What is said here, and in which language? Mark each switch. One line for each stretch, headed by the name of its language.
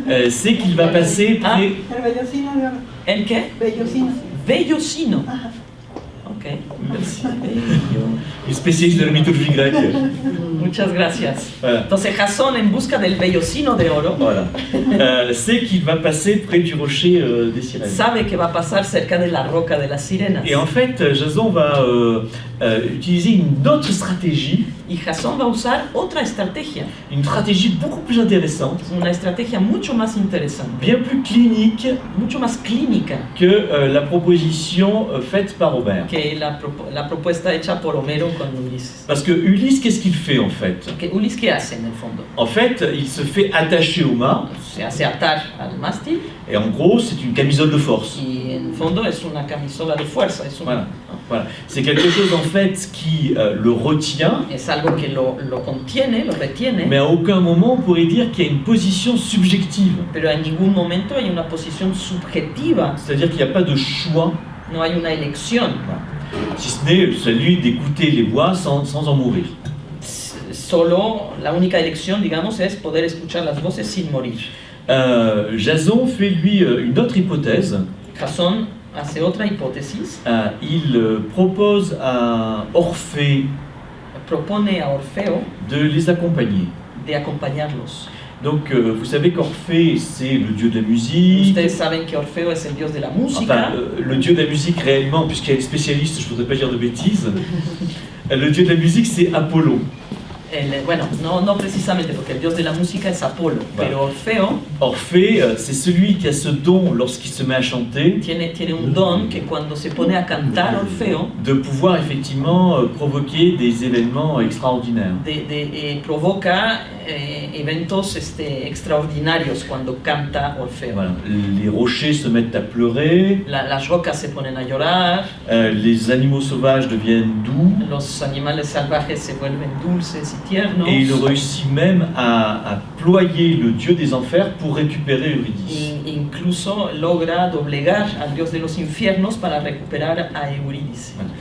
French: c'est qu'il va passer près...
Spanish: El vellocino de oro. ¿El qué? Vellocino. Vellocino.
French: Ok, merci. Il est spécialiste de la mythologie grecque.
Spanish: Muchas gracias.
French: Voilà.
Spanish: Entonces Jasón, en busca del vellocino de oro,
French: Voilà. C'est qu'il va passer près du rocher des sirènes.
Spanish: sabe que va a pasar cerca de la roca de las sirenas.
French: Et en fait, Jason va utiliser une autre stratégie,
Spanish: Y Jasón va a usar otra estrategia,
French: une stratégie beaucoup plus intéressante,
Spanish: una estrategia mucho más interesante,
French: bien plus clinique
Spanish: mucho más clínica
French: que la proposition faite par Homère.
Spanish: que la propuesta hecha por Homero con Ulises.
French: Parce que Ulysse, qu'est-ce qu'il fait en fait?
Spanish: Que Ulises, ¿qué hace en el fondo?
French: En fait, il se fait attacher au mât,
Spanish: Se hace atar al mástil
French: et en gros, c'est une camisole de force.
Spanish: y en el fondo es una camisola de fuerza, es,
French: Voilà. Voilà. C'est quelque chose en fait qui le retient,
Spanish: es algo que lo contiene, lo retiene,
French: mais à aucun moment on pourrait dire qu'il y a une position subjective.
Spanish: pero en ningún momento hay una posición subjetiva,
French: C'est-à-dire qu'il n'y a pas de choix,
Spanish: no hay una elección.
French: si ce n'est celui d'écouter les voix sans en mourir.
Spanish: Solo la única elección, digamos, es poder escuchar las voces sin morir.
French: Jason fait lui une autre hypothèse.
Spanish: Jasón hace otra hipótesis,
French: Il propose à Orphée
Spanish: propone a Orfeo
French: de les accompagner.
Spanish: de acompañarlos.
French: Donc vous savez qu'Orphée c'est le dieu de la musique.
Spanish: Ustedes saben que Orfeo es el dios de la
French: Enfin,
Spanish: música,
French: le dieu de la musique réellement, puisqu'elle est spécialiste, je ne voudrais pas dire de bêtises. Le dieu de la musique c'est Apollon.
Spanish: bueno, no precisamente porque el dios de la música es Apolo, pero Orfeo
French: Orphée, c'est celui qui a ce don lorsqu'il se met à chanter
Spanish: tiene un don que cuando se pone a cantar Orfeo,
French: de pouvoir effectivement provoquer des événements extraordinaires.
Spanish: provoca eventos extraordinarios cuando canta Orfeo.
French: Voilà. Les rochers se mettent à pleurer,
Spanish: Las rocas se ponen a llorar,
French: les animaux sauvages deviennent doux,
Spanish: los animales salvajes se vuelven dulces y tiernos.
French: et il réussit même à ployer le dieu des enfers pour récupérer Eurydice.
Spanish: Incluso logra doblegar al dios de los infiernos para recuperar a Eurídice.